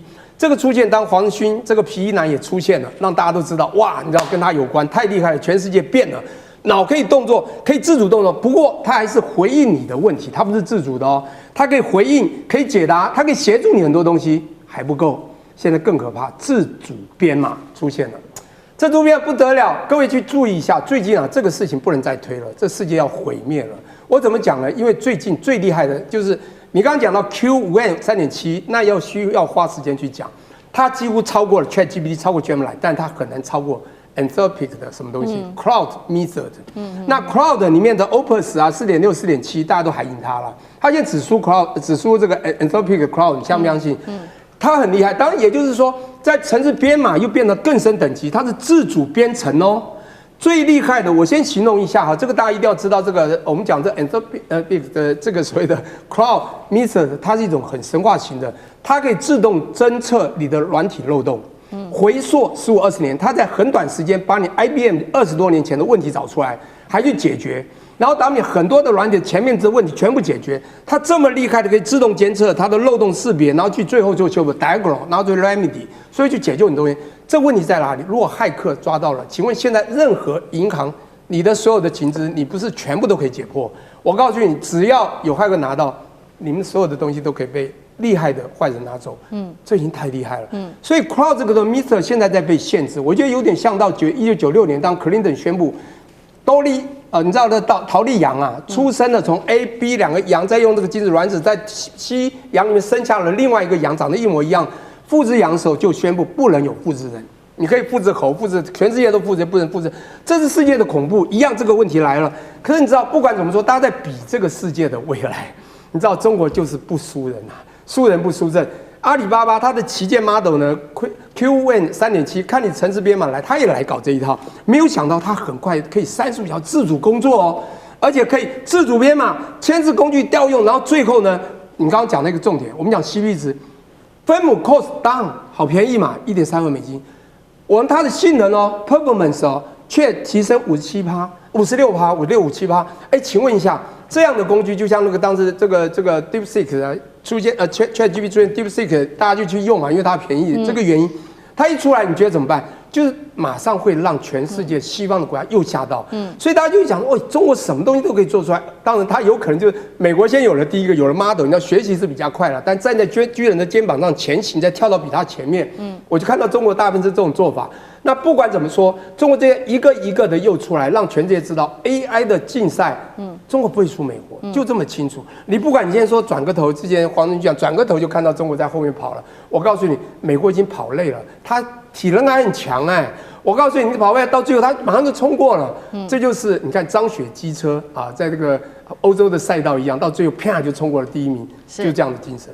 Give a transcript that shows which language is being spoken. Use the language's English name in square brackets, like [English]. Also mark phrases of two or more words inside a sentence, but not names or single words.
[Chinese] 這個出現，當黃勳這個皮衣男也出現了，讓大家都知道，哇，你知道跟他有關，太厲害了，全世界變了，腦可以動作，可以自主動作，不過他還是回應你的問題，他不是自主的哦，他可以回應，可以解答，他可以協助你很多東西，還不夠，現在更可怕，自主編碼出現了，這圖片不得了，各位去注意一下，最近啊，這個事情不能再推了，這世界要毀滅了。我怎麼講呢？因為最近最厲害的就是你剛剛講到 Q1 3.7， 那需要花時間去講，它幾乎超過了 ChatGPT， 超過 Gemini，但它很難超過 Anthropic 的什麼東西、Cloud Method。那 Cloud 裡面的 Opus 啊，4.6、4.7，大家都還贏它了。它現在只輸 Cloud， 只輸這個 Anthropic Cloud，你相不相信？ 它很厲害。當然，也就是說，在程式編碼又變得更深等級，它是自主編程哦。最厲害的，我先形容一下哈，這個大家一定要知道。這個我們講這 Anthropic 的這個所謂的 Cloud Meter， 它是一種很神話型的，它可以自動偵測你的軟體漏洞。回溯15、20年，它在很短時間把你 IBM 20 多年前的問題找出来，還去解決。然後當你很多的軟體前面這問題全部解決，它這麼厲害的可以自動監測它的漏洞識別，然後去最後就修補 diagram， 然後就 remedy，所以去解救很多東西。這問題在哪裡？如果駭客抓到了，請問現在任何銀行你的所有的情資，你不是全部都可以解破？我告訴你，只要有駭客拿到，你們所有的東西都可以被厲害的壞人拿走。這已經太厲害了。所以 Cloud 這個 Meter 現在在被限制，我覺得有點像到1996年当 Clinton 宣布你知道的陶丽羊啊，出生了从 A、B 两個羊，再用這個精子卵子在 C 羊裡面生下了另外一個羊，長得一模一樣，複製羊的時候就宣布不能有複製人，你可以複製猴，複製全世界都複製，不能複製，這是世界的恐怖。一樣這個問題來了，可是你知道，不管怎麼說，大家在比這個世界的未來，你知道中國就是不輸人啊，輸人不輸陣。阿里巴巴它的旗艦 model 呢 ，Qwen 3.7， 看你程式編碼來，他也來搞這一套，沒有想到他很快可以35小時自主工作哦，而且可以自主編碼、牽制工具調用，然後最後呢，你剛剛講那個重點，我們講 CP 值，分母 [English] cost down [Chinese] 好便宜嘛，$1.32。我們它的性能哦 ，performance 哦，卻提升57%、56%、56、57%。哎，請問一下，這樣的工具就像那個當時這個 DeepSeek 啊。出現ChatGPT 出現 DeepSeek， 大家就去用嘛，因為它便宜。這個原因，它一出來，你覺得怎麼辦？就是馬上會讓全世界西方的國家又嚇到。所以大家就講，哦，中國什麼東西都可以做出來。當然，它有可能就是美國先有了第一個，有了 model， 你要學習是比較快了。但站在巨人的肩膀上前行，再跳到比他前面。我就看到中國大部分是這種做法。那不管怎麼說，中國這些一個一個的又出來，讓全世界知道 AI 的競賽，中國不會輸美國，就這麼清楚。你不管你今天說轉個頭，之前黃仁勳講轉個頭就看到中國在後面跑了，我告訴你，美國已經跑累了，他體能還很強哎。我告訴你，你跑位到最後他馬上就衝過了，這就是你看張雪機車啊，在這個歐洲的賽道一樣，到最後啪就衝過了第一名，就這樣的精神。